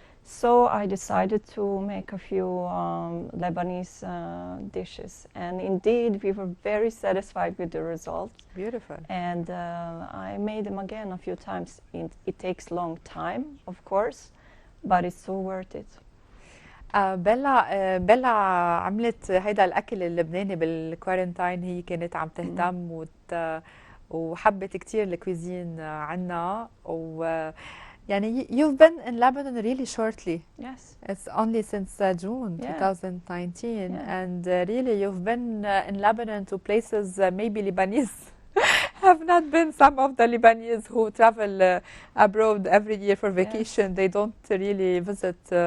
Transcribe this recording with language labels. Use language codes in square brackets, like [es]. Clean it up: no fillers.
[en] So I decided to make a few Lebanese dishes, and indeed we were very satisfied with the results. Beautiful. And I made them again a few times. It takes long time, of course, but it's so worth it. [ar] بيلا عملت هيدا الأكل اللبناني بالكوارنتاين، هي كانت عم تهتم وحبت كتير الكويزين عنا يعني [en] you've been in Lebanon really shortly. Yes. It's only since June 2019, and really you've been in Lebanon to places maybe Lebanese have not been. Some of the Lebanese who travel abroad every year for vacation, they don't really visit